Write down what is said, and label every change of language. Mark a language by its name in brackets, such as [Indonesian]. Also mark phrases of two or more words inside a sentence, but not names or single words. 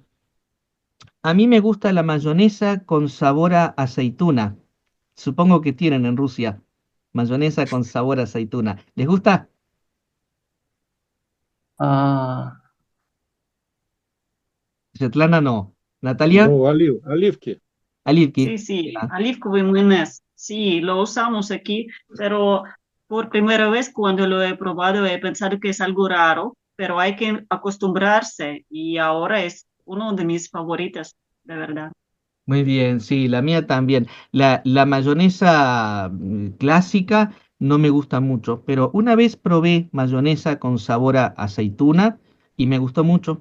[Spanish] A mí me gusta la mayonesa con sabor a aceituna. Supongo que tienen en Rusia mayonesa con sabor a aceituna. ¿Les gusta? А, Svetlana no. Natalia, [Russian] Ну, оливки. Alivki. [Spanish] Sí, sí, Ya. [Russian] оливковый mayonesa. [Spanish] Sí, lo usamos aquí, pero por primera vez cuando lo he probado he pensado que es algo raro, pero hay que acostumbrarse y ahora es uno de mis favoritas, de verdad. Muy bien, sí, la mía también. La mayonesa clásica no me gusta mucho, pero una vez probé mayonesa con sabor a aceituna y me gustó mucho.